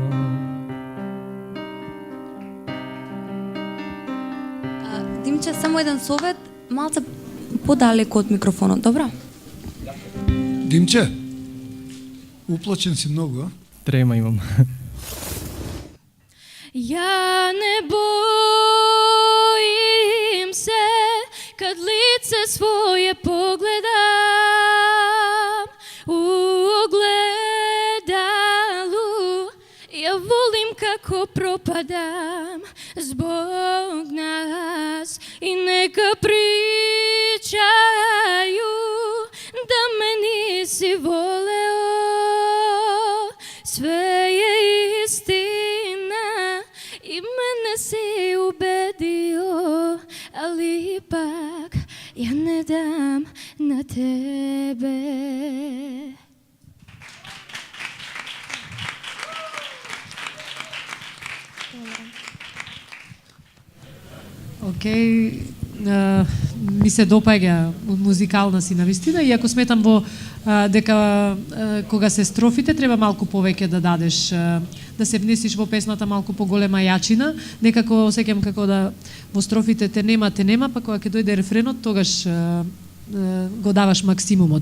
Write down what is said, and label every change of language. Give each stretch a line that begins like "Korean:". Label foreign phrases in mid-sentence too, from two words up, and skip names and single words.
Macedonian: Димче, само еден совет, малце подалеку од микрофонот, добро? Димче, уплачен си многу, а? Трема имам.
Serbian: Я не боим се, kad lice svoje pogledam u ogledalu. Ja volim kako propadam zbog nas i neka pričaju da me nisi voleo. Sve je istina i mene si ubedio, ali ipak ja ne dam na tebe.
Macedonian: Океј, ми се допаѓа музикална си навистина, иако сметам дека кога се строфите треба малку повеќе да дадеш, да се внесиш во песната малку поголема јачина, некако осеќам како да во строфите те нема, па кога ќе дојде рефренот, тогаш го даваш максимумот.